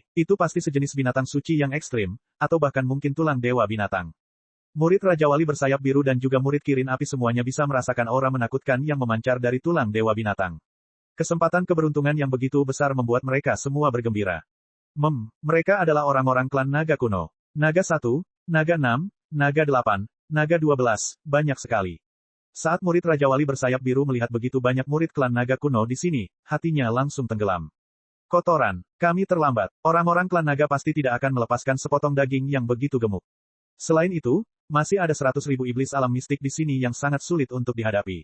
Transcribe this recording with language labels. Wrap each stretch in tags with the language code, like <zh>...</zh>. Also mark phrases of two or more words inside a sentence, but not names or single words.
<id>Itu pasti sejenis binatang suci yang ekstrim, atau bahkan mungkin tulang dewa binatang. Murid Raja Wali bersayap biru dan juga murid Kirin Api semuanya bisa merasakan aura menakutkan yang memancar dari tulang dewa binatang. Kesempatan keberuntungan yang begitu besar membuat mereka semua bergembira. Mereka adalah orang-orang klan naga kuno. Naga 1, naga 6, naga 8, naga 12, banyak sekali. Saat murid Raja Wali bersayap biru melihat begitu banyak murid klan naga kuno di sini, hatinya langsung tenggelam. Kotoran, kami terlambat. Orang-orang klan naga pasti tidak akan melepaskan sepotong daging yang begitu gemuk. Selain itu, masih ada 100.000 iblis alam mistik di sini yang sangat sulit untuk dihadapi.</id>